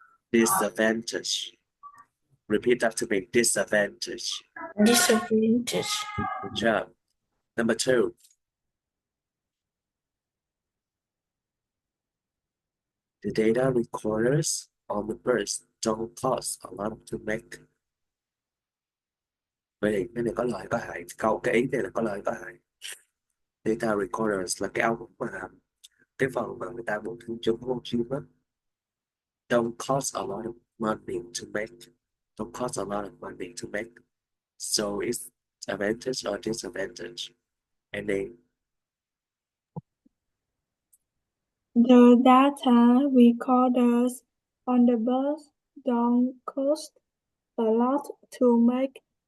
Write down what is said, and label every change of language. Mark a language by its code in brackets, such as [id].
[en] Disadvantage. Repeat after me. Disadvantage. Disadvantage. Good job. Number 2. The data recorders on the birds don't cost a lot to make. [vi] Vậy thì cái này có lợi có hại. Cái ý này là có lợi có hại. Data recorders là cái ống mà cái phần mà người ta muốn thu chung con chim á. [en] Don't cost a lot of money to make. Don't cost a lot of money to make. So it's advantage or disadvantage. And then The data recorders on the bus don't cost a lot to make.